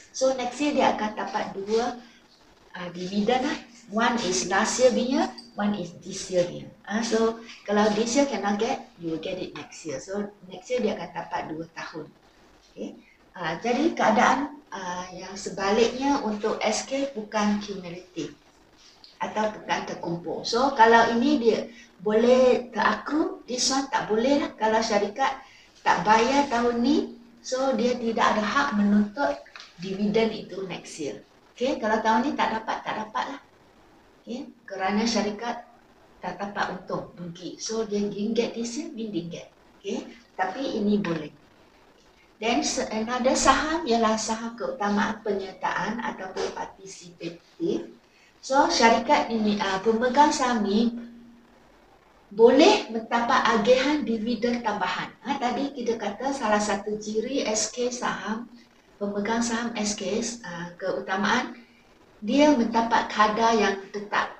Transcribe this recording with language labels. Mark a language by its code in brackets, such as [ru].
[en] So next year [ms] dia akan dapat dua dividen lah. [en] One is last year punya, one is this year punya. [ms] So kalau [en] this year cannot get, you will get it next year. So next year [ms] dia akan dapat 2 tahun. Okay. Jadi keadaan yang sebaliknya untuk SK bukan cumulative atau bukan terkumpul. So kalau ini dia boleh terakrut, [en] this one [ms] tak boleh lah. Kalau syarikat tak bayar tahun ni, so dia tidak ada hak menuntut dividen itu [en] next year. [ms] Okay, kalau tahun ni tak dapat lah. Okay, kerana syarikat tak dapat untung, rugi. So dia [en] didn't get this year, didn't get. [ms] Okay, tapi ini boleh. [en] Then another [ms] saham ialah saham keutamaan penyertaan ataupun partisipatif. So syarikat ini, pemegang saham ni boleh mendapat agihan dividen tambahan. Tadi kita kata salah satu ciri SK saham, pemegang saham SK keutamaan, dia mendapat kadar yang tetap.